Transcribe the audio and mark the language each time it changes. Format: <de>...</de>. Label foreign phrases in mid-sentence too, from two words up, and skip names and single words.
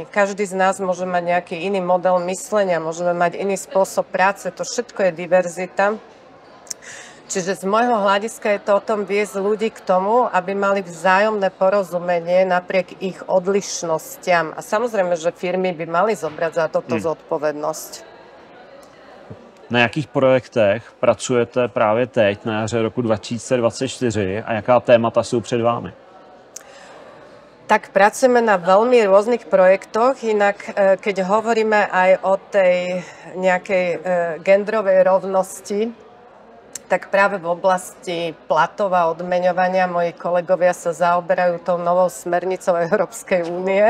<sk>Každý z nás môže mať nejaký iný model myslenia, môžeme mať iný spôsob práce, to všetko je diverzita. Čiže z môjho hľadiska je to o tom viesť ľudí k tomu, aby mali vzájomné porozumenie napriek ich odlišnostiam. A samozrejme, že firmy by mali zobrať za toto zodpovednosť.</sk> <cs>Na jakých projektech pracujete právě teď na jaře roku 2024 a jaká témata jsou před vámi?</cs> <sk>Tak pracujeme na veľmi rôznych projektoch, inak keď hovoríme aj o tej nejakej genderovej rovnosti, tak práve v oblasti platov a odmeňovania moji kolegovia sa zaoberajú tou novou smernicou Európskej únie.</sk>